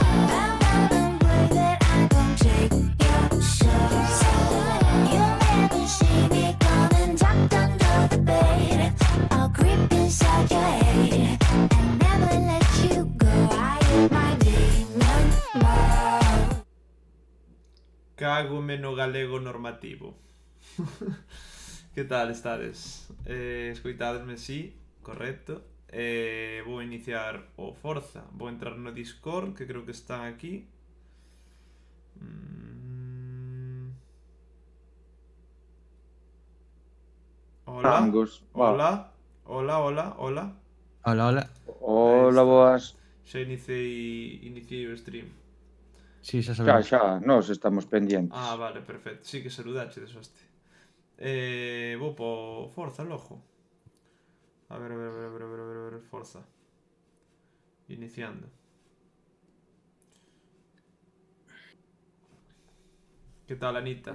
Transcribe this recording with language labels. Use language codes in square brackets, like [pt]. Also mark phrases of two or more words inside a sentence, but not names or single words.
[en] Bow down and pray that I don't take your soul. You'll never see me coming tucked under the bed. I'll creep inside your head and never let you go. I hit my demon mode. [gl] Cágome no galego normativo. Que tal estades? Escoitadesme si, correcto. Vou iniciar o Forza. Vou entrar no Discord, que creo que están aquí. Hola. Angus, Hola. Hola, hola, hola. Hola, hola. Hola, está. boas. Xa iniciei o stream. Sí, xa Xa, sabemos. xa, nós estamos pendientes. Ah, vale, perfecto. Sí que saludache de hoste. Vou po Forza logo. A ver, Forza. Iniciando. Que tal, Anita?